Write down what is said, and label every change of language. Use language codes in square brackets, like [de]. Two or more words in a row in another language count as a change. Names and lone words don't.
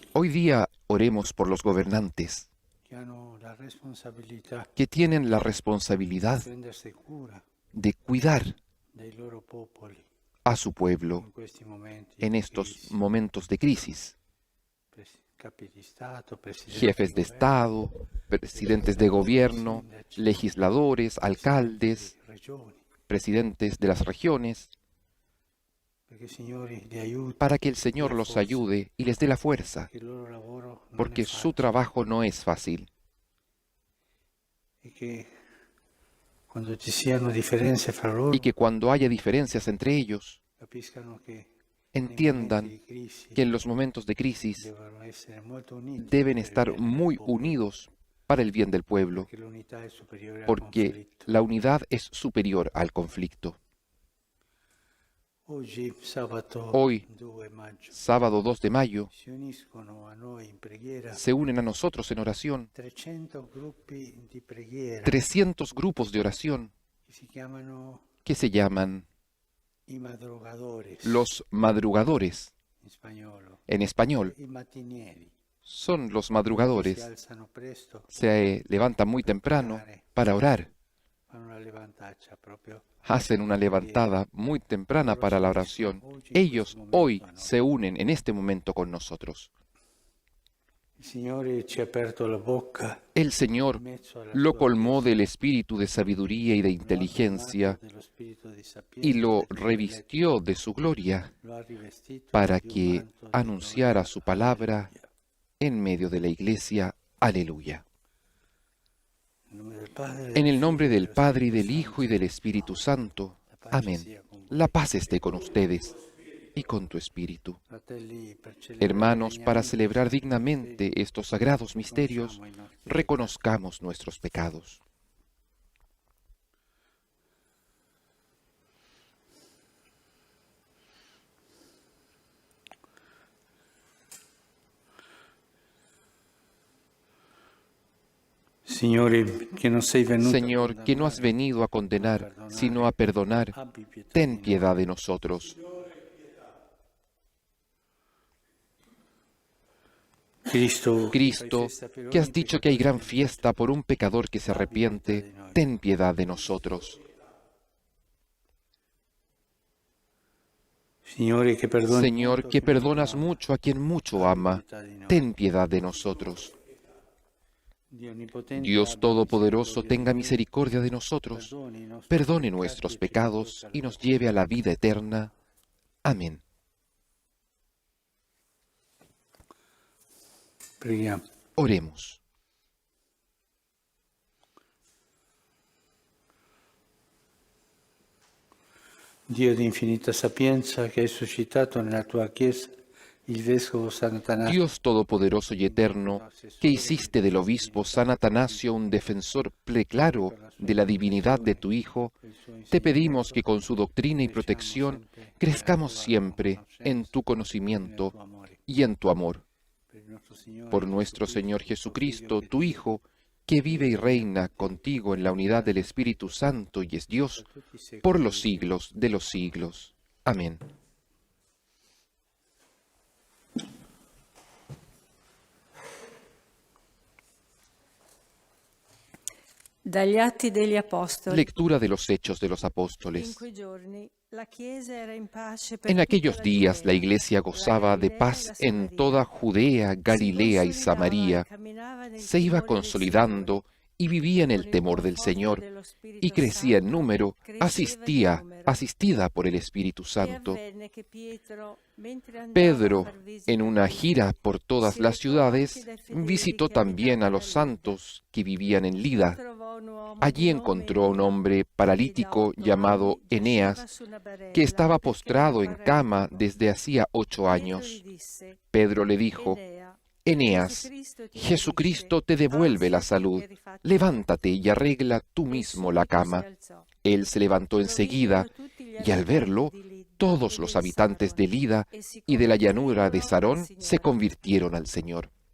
[es] Hoy día oremos por los gobernantes [it] che hanno la responsabilità [es] que tienen la responsabilidad [it] di prendersi cura [es] de cuidar [it] dei loro popoli [es] a su pueblo [it] in questi momenti [es] en [it] di [es] estos [it] crisi. [es] momentos de crisis. [it] Capi di Stato, presidenti [es] Jefes de [it] di [es] Estado, presidentes de gobierno, legisladores, alcaldes, [it] regioni, [es] presidentes de las regiones, [it] perché il Signore li aiuti, [es] para que el Señor los [it] forza, [es] ayude y les dé la fuerza, [it] che il loro lavoro non [es] porque [it] è [es] su [it] facile [es] trabajo no es fácil. [it] e che quando ci siano differenze fra loro [es] Y que cuando haya diferencias entre ellos, [it] capiscano che [es] entiendan [it] nei momenti di crisi [es] que en los momentos de crisis [it] devono essere molto uniti [es] deben [it] per il [es] estar [it] bene del [es] muy [it] popolo, [es] unidos para el bien del pueblo, [it] perché l'unità è superiore al [es] porque [it] conflitto. [es] la unidad es superior al conflicto. [it] Oggi, sabato [es] Hoy, [it] 2 maggio, [es] sábado 2 de mayo, [it] si uniscono a noi in preghiera [es] se unen a nosotros en oración [it] 300 gruppi di preghiera [es] 300 grupos de oración [it] che si chiamano [es] que se llaman [it] i madrugadores [es] los madrugadores, [it] in spagnolo, [es] en español. [it] i mattinieri. [es] Son los [it] Si [es] madrugadores. [it] alzano presto, [es] Se levantan muy temprano para orar. [it] fanno una levantaccia proprio. [es] Hacen una levantada muy temprana para la oración. Ellos hoy se unen en este momento con nosotros. [it] Il Signore ci ha aperto la bocca [es] El Señor [it] in mezzo alla [es] lo [it] sua [es] colmó del espíritu de sabiduría y de [it] lo ha [es] inteligencia [it] colmato dello spirito di [es] y [it] sapienza [es] lo [it] e di [es] revistió de su gloria [it] lo ha rivestito [es] para [it] di un [es] que [it] manto di [es] anunciara [it] gloria. [es] su palabra [it] Alleluia. [es] en medio de la iglesia. Aleluya. [it] Nel nome del Padre, [es] En [it] del [es] el nombre [it] Figlio e [es] del [it] dello [es] Padre y [it] Spirito [es] del Hijo y [it] Santo. [es] del Espíritu Santo. [it] La pace [es] Amén. [it] sia con voi. [es] La paz esté con ustedes y con tu espíritu. [it] Fratelli, per celebrare [es] Hermanos, para [it] degnamente [es] celebrar [it] questi misteri, [es] dignamente estos sagrados misterios, [it] riconosciamo i nostri peccati. [es] reconozcamos nuestros pecados. [it] Signore, che non sei venuto [es] Señor, [it] a [es] que no has [it] condannare, [es] venido a condenar, sino a perdonar, [it] abbi pietà [es] ten [it] di noi. [es] piedad de nosotros. [it] Cristo, [es] Cristo, que has dicho que hay gran fiesta por un pecador que se arrepiente, ten piedad de nosotros. [it] Signore, che perdoni [es] Señor, [it] molto [es] que [it] a chi molto [es] perdonas [it] ama, [es] mucho a quien mucho ama, [it] pietà di noi. [es] ten piedad de nosotros. [it] Dio onnipotente, [es] Dios [it] abbi [es] Todopoderoso, [it] misericordia [es] tenga [it] di noi, [es] misericordia de nosotros, [it] perdoni i nostri [es] perdone [it] peccati [es] nuestros [it] e ci [es] pecados [it] conduca [es] y [it] alla [es] nos lleve a la vida eterna. Amén. [it] Preghiamo. [es] Oremos. [it] Dio di infinita sapienza, che hai suscitato nella tua Chiesa il Vescovo Sant'Atanasio, [es] Dios Todopoderoso y Eterno, que hiciste del obispo San Atanasio un defensor preclaro de la divinidad de tu Hijo, te pedimos que con su doctrina y protección crezcamos siempre en tu conocimiento y en tu amor. Por nuestro Señor Jesucristo, tu Hijo, que vive y reina contigo en la unidad del Espíritu Santo y es Dios, por los siglos de los siglos. Amén. [it] Dagli Atti degli Apostoli. [es] Lectura de los Hechos de los [it] In [es] Apóstoles. [it] quei giorni la Chiesa era in pace per [es] En [it] tutta [es] aquellos [it] la [es] días la [it] Giudea, [es] Iglesia gozaba de [it] Galilea [es] paz [it] e la [es] en [it] Samaria. [es] toda Judea, Galilea y [it] Si [es] Samaria. [it] consolidava e camminava nel [es] Se iba [it] timore del [es] consolidando y vivía en [it] Signore, [es] el [it] con il [es] temor del [it] conforto [es] Señor [it] dello Spirito [es] y crecía en [it] Santo, [es] número, [it] cresceva di numero. [es] asistida por el Espíritu [it] E [es] Santo. [it] avvenne che Pietro, mentre andava a [es] Pedro, [it] far visita [es] en una [it] ai [es] gira por todas [it] si [es] las [it] recò [es] ciudades, [it] anche dai fedeli [es] visitó [it] che [es] también a [it] abitavano [es] los [it] a Lida. [es] santos que vivían en Lida. [it] Trovò un uomo [es] Allí [it] di nome [es] encontró a un [it] Enea, [es] hombre [it] che da [es] paralítico [it] 8 [es] llamado [it] anni giaceva [es] Eneas, [it] su una barella, [es] que estaba [it] perché [es] postrado [it] era [es] en cama [it] paralitico. [es] desde hacía 8 [it] Pietro [es] años. [it] gli disse: [es] Pedro le dijo: [it] Enea, [es] Eneas, Jesucristo te devuelve la salud. Levántate y arregla tú mismo la cama. Él se levantó enseguida, y al verlo, todos los habitantes de Lida y de la llanura de Sarón se convirtieron al Señor.